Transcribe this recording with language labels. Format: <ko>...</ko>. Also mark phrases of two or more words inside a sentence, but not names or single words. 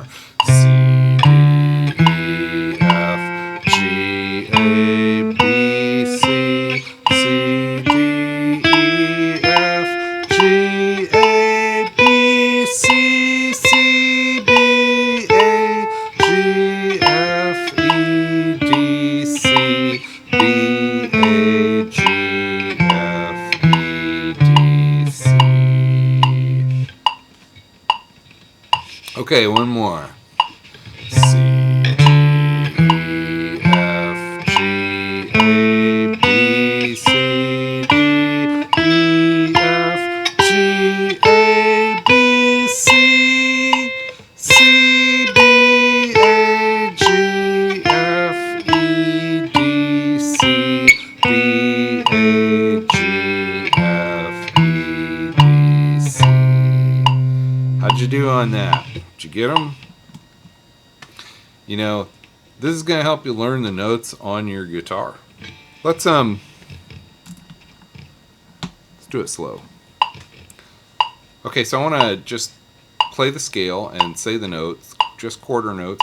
<en>C, D, E, F, G, A, B, C, C, D, E, F, G, A, B, C, C, B, A, G, F, E, D, C, B, A, G, F, E, D, C. Okay, one more. C, D, E, F, G, A, B, C, D, E, F, G, A, B, C, C, B, A, G, F, E, D, C, B, A, G, F, E, D, C. How'd you do on that? Did you get them? You know, this is going to help you learn the notes on your guitar. Let's do it slow. Okay, so I want to just play the scale and say the notes, just quarter notes.</en>